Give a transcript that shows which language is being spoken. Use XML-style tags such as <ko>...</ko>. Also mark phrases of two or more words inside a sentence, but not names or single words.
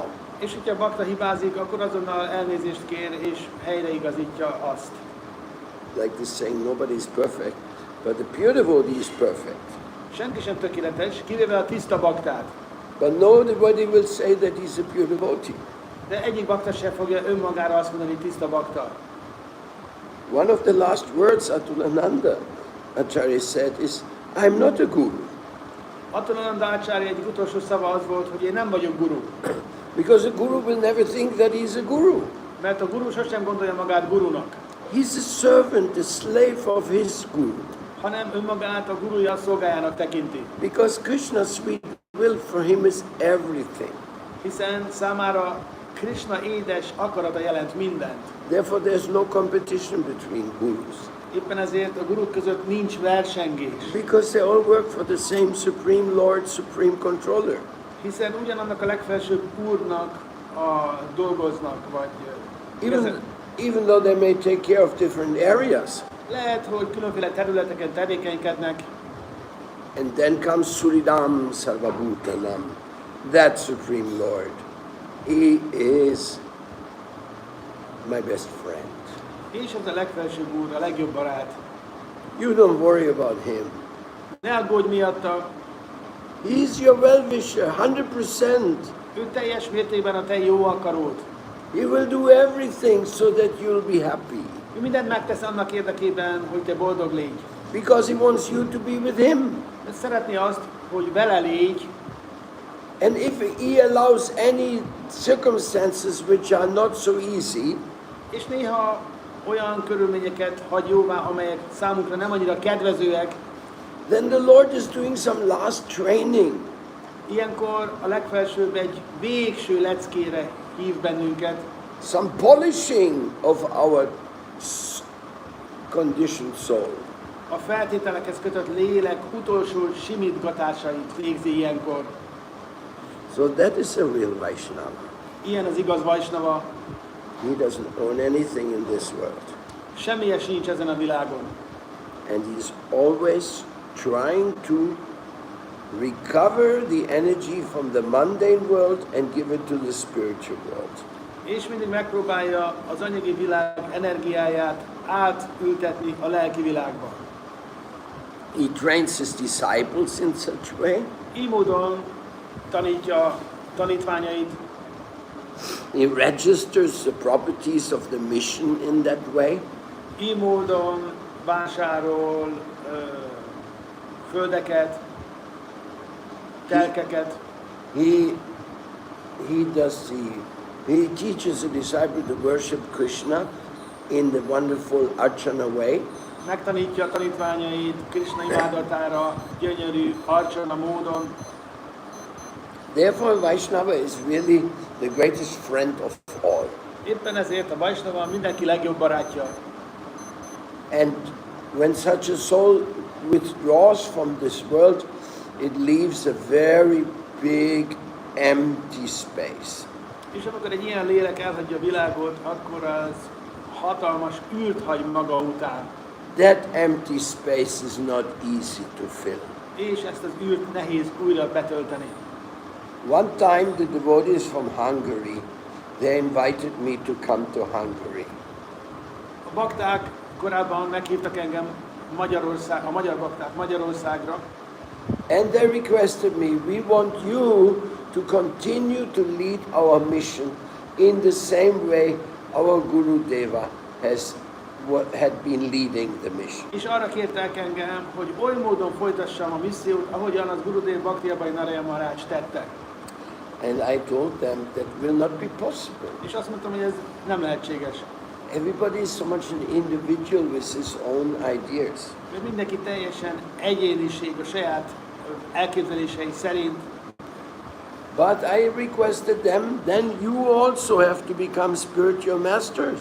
<hu>És hogyha a bakta hibázik, akkor azonnal elnézést kér, és helyreigazítja azt.</hu> <en>like this saying, nobody's perfect, but the pure devotee is perfect.</en> <hu>Senki sem tökéletes, kivéve a tiszta baktát.</hu> <en>But nobody will say that he's a pure devotee.</en> <hu>De egyik bakta sem fogja önmagára azt mondani, tiszta bakta.</hu> <en>One of the last words Atulananda Acharya said is, I'm not a guru.</en> <hu>Atulananda Acharya egyik utolsó szava az volt, hogy én nem vagyok guru.</hu> <en>Because a guru will never think that he's a guru.</en> <hu>Mert a guru sosem gondolja magát gurunak.</hu> <en>He's a servant, a slave of his guru.</en> <hu>Hanem önmagát a guruja szolgájának tekinti.</hu> <en>Because Krishna's sweet will for him is everything.</en> <hu>Hiszen számára Krishna édes akarata jelent mindent.</hu> <en>Therefore there's no competition between gurus.</en> <hu>Éppen ezért a guruk között nincs versengés.</hu> <en>Because they all work for the same Supreme Lord, Supreme Controller.</en> <hu>Hiszen ugyanannak a legfelsőbb úrnak dolgoznak, vagy</hu> <en>Even though they may take care of different areas.</en> <hu>lehet, hogy különféle területeken tevékenykednek.</hu> <en>And then comes</en> <sa>सुहृदं सर्वभूतानाम्,</sa> <en>that Supreme Lord. He is my best friend.</en> <hu>És az a legfelsőbb úr, a legjobb barát.</hu> <en>You don't worry about him.</en> <hu>Ne aggódj miatta.</hu> <en>He's your well-wisher, 100%.</en> <hu>Ő teljes mértékben a te jó akaród.</hu> <en>He will do everything so that you'll be happy.</en> <hu>Ő mindent megtesz annak érdekében, hogy te boldog légy.</hu> <en>Because he wants you to be with him.</en> <hu>Szeretné azt, hogy vele légy.</hu> <en>And if he allows any circumstances which are not so easy,</en> <hu>és néha olyan körülményeket hagy jóvá, amelyek számunkra nem annyira kedvezőek,</hu> <en>then the Lord is doing some last training.</en> <hu>Ilyenkor a legfelsőbb egy végső leckére hív bennünket.</hu> <en>Some polishing of our conditioned soul.</en> <hu>A feltételekhez kötött lélek utolsó simítgatásait végzi ilyenkor.</hu> <en>So that is a real Vaishnava.</en> <hu>Ilyen az igaz Vaishnava.</hu> <en>He doesn't own anything in this world.</en> <hu>Semmi sincs ezen a világon.</hu> <en>And he's always trying to recover the energy from the mundane world and give it to the spiritual world.</en> <hu>És mindig megpróbálja az anyagi világ energiáját átültetni a lelki világba.</hu> <en>He trains his disciples in such a way.</en> <hu>Így módon tanítja tanítványait.</hu> <en>He registers the properties of the mission in that way.</en> <hu>Így módon vásárol földeket, telkeket.</hu> <en>He teaches a disciple to worship Krishna in the wonderful Archana way.</en> <hu>Megtanítja a tanítványait Krishna imádatára gyönyörű Archana módon.</hu> <en>Therefore, Vaishnava is really the greatest friend of all.</en> <hu>Éppen ezért a Vaishnava mindenki legjobb barátja.</hu> <en>And when such a soul withdraws from this world, it leaves a very big empty space.</en> <hu>És amikor egy ilyen lélek elhagyja a világot, akkor az hatalmas űrt hagy maga után.</hu> <en>That empty space is not easy to fill.</en> <hu>És ezt az űrt nehéz újra betölteni.</hu> <en>One time the devotees from Hungary, they invited me to come to Hungary.</en> <hu>A bakták korábban meghívtak engem a magyar bakták Magyarországra.</hu> <en>And they requested me, we want you to continue to lead our mission in the same way our Guru Deva had been leading the mission.</en> <hu>És arra kértek engem, hogy oly módon folytassam a missziót, ahogyan az Gurudev Bhaktiabai Naraya Maharaj tette.</hu> <en>And I told them that will not be possible.</en> <hu>És azt mondtam, hogy ez nem lehetséges.</hu> <en>Everybody is so much an individual with his own ideas.</en> <hu>Mert mindenki teljesen egyéniség a saját elképzelései szerint.</hu> <en>But I requested them, then you also have to become spiritual masters.</en>